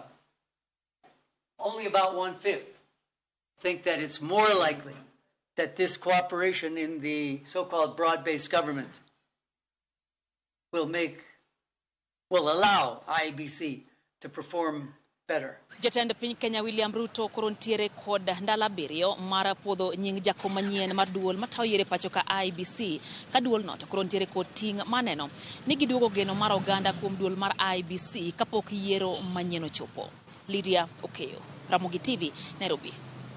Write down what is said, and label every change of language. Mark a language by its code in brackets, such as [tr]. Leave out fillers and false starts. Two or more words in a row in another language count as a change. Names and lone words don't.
[en] Only about 1/5 think that it's more likely that this cooperation in the so-called broad-based government will allow IEBC to perform better. [luo] Jatend piny Kenya William Ruto korontiere kod ndala 7 mar puodho nying jakom manyien mar duol matayo yiero pacho ka IEBC, ka duol no to korontiere kod ting' maneno ni giduogo geno mar oganda kuom duol mar IEBC kapok yiero manyien ochopo. Lydia Okeyo, Ramogi TV, Nairobi.